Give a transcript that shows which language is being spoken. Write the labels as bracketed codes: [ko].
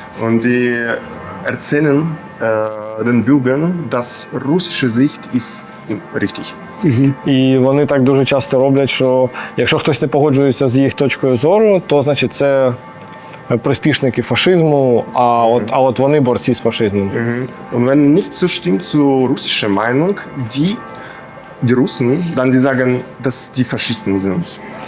[de] Und die erzählen den Bürgern, dass russische Sicht ist richtig. [uk] І вони так дуже часто роблять, що якщо хтось не погоджується з їх точкою зору, то значить це приспішники фашизму, а от вони борці з фашизмом. [de] Und wenn nicht zustimmt zur russischen Meinung, die Russen, dann die sagen, dass die Faschisten sind.